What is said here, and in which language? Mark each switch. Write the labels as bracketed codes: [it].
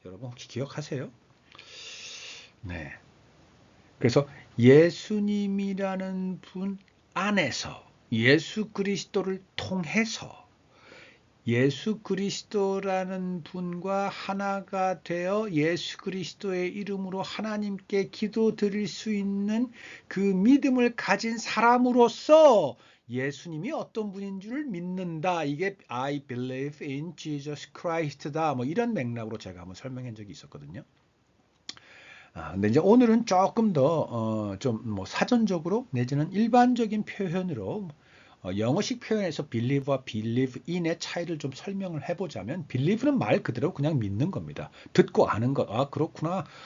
[ko] 여러분 혹시 기억하세요? 네. 그래서 예수님이라는 분 안에서 예수 그리스도를 통해서 예수 그리스도라는 분과 하나가 되어 예수 그리스도의 이름으로 하나님께 기도드릴 수 있는 그 믿음을 가진 사람으로서 예수님이 어떤 분인 줄 믿는다. 이게 [en] I believe in Jesus Christ다. [ko] 뭐 이런 맥락으로 제가 한번 설명한 적이 있었거든요. 근데 이제 오늘은 조금 더 좀 뭐 사전적으로 내지는 일반적인 표현으로 영어식 표현에서 believe와 believe in의 차이를 좀 설명을 해보자면, believe는 말 그대로 그냥 믿는 겁니다. 듣고 아는 것. 아, 그렇구나.